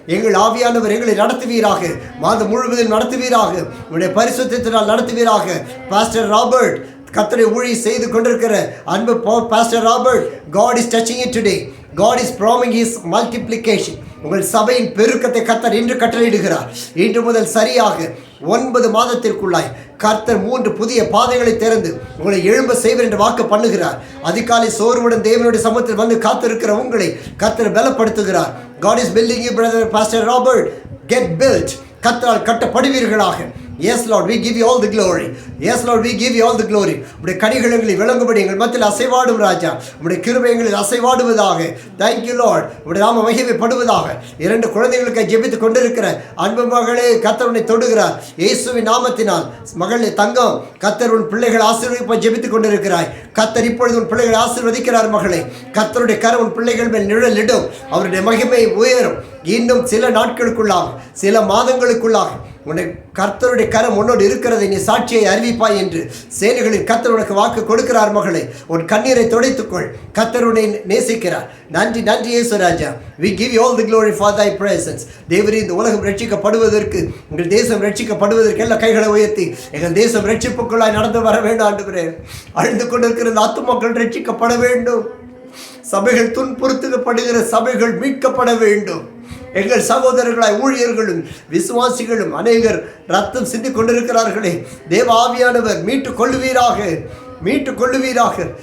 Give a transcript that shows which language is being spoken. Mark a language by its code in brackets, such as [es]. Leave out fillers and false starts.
[ta] எங்கள் ஆவியானவர் எங்களை நடத்துவீராக. மாதம் முழுவதும் நடத்துவீராக. உங்களுடைய பரிசுத்தத்தினால் நடத்துவீராக. பாஸ்டர் ராபர்ட், கர்த்தரை ஊழி செய்து கொண்டிருக்கிற அன்பு pastor Robert, [en] God is touching it today. God is promising his multiplication. [ta] உங்கள் சபையின் பெருக்கத்தை கர்த்தர் இன்று கட்டளையிடுகிறார். இன்று முதல் சரியாக 9 மாதத்திற்குள்ளாய் கர்த்தர் 3 புதிய பாதைகளை திறந்து உங்களை எழும்ப செய்வர் என்று வாக்கு பண்ணுகிறார். அதிகாலை சோர்வுடன் தேவனுடைய சமூகத்தில் வந்து காத்திருக்கிற உங்களை கர்த்தர் பலப்படுத்துகிறார். [en] God is building you, brother Pastor Robert. Get built. [ta] கர்த்தரால் கட்டப்படுவீர்களாக. [en] Yes Lord, we give you all the glory. Yes Lord, we give you all the glory. [ta] உம்முடைய கனிகள் எங்களில் விளங்கும்படி எங்கள் மத்தியில் அசைவாடும் ராஜா. உம்முடைய கிருபை எங்களில் அசைவாடுவதாக. [en] Thank you Lord. [ta] உம்முடைய நாம மகிமைப்படுவதாக. 2 குழந்தைகளுக்கு ஜெபித்துக் கொண்டிருக்கிற அன்பு மகளே, கர்த்தர் உன்னை தொடுகிறார். இயேசுவின் நாமத்தினால் மகளே தங்கம், கர்த்தர் உன் பிள்ளைகளை ஆசீர்வதிப்ப ஜெபித்துக் கொண்டிருக்கிறாய். கர்த்தர் இப்பொழுது உன் பிள்ளைகளை ஆசீர்வதிக்கிறார் மகளே. கர்த்தருடைய கரம் உன் பிள்ளைகள் மேல் நிழலிடும். அவருடைய மகிமை உயரும். இன்னும் சில நாட்களுக்குள்ளாக, சில மாதங்களுக்குள்ளாக உன்னை கர்த்தருடைய கரம் உன்னோடு இருக்கிறதை நீ சாட்சியை அறிவிப்பாய் என்று சேனைகளின் கர்த்தர் உனக்கு வாக்கு கொடுக்கிறார் மகளே. உன் கண்ணீரை துடைத்துக்கொள். கர்த்தர் உன்னை நேசிக்கிறார். நன்றி இயேசு ராஜா. [en] We give you all the glory for thy presence. [ta] தேவரே, இந்த உலகம் ரட்சிக்கப்படுவதற்கு, எங்கள் தேசம் ரட்சிக்கப்படுவதற்கு எல்லா கைகளை உயர்த்தி எங்கள் தேசம் ரட்சிப்புக்குள்ளாய் நடந்து வர வேண்டும் ஆண்டவரே. அழிந்து கொண்டிருக்கிற இந்த ஆத்துமக்கள் ரட்சிக்கப்பட வேண்டும். சபைகள் துன்புறுத்தப்படுகிற சபைகள் மீட்கப்பட வேண்டும். எங்கள் சகோதரர்களாய் ஊழியர்களும் விசுவாசிகளும் அநேகர் ரத்தம் சிந்திக் கொண்டிருக்கிறார்களே, தேவ ஆவியானவர் மீட்டுக் கொள்ளுவீராக.